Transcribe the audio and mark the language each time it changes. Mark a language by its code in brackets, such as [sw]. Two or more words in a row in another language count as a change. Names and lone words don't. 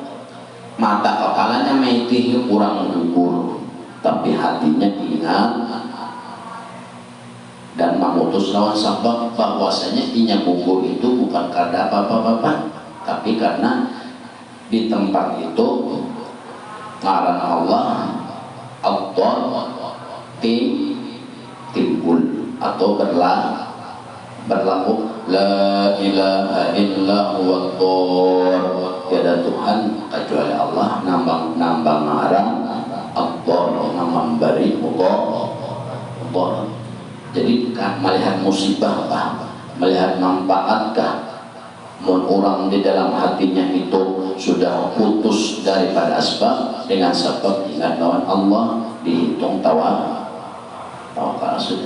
[bjn] Mata kepalanya mati kurang gugur, tapi hatinya ingat dan memutus lawan sabab bahwasanya inya gugur itu bukan karena apa-apa, tapi karena di tempat itu ngaran Allah timbul atau berlaku [ar] la ilaha illa huwa [bjn] tiada Tuhan kecuali Allah, nambang ngaran Allah, nambang beri Allah. Jadi melihat musibah melihat manfaatkah mun orang di dalam hatinya itu sudah putus daripada asbab dengan sebab ingat lawan Allah dihitung tawakal sudah.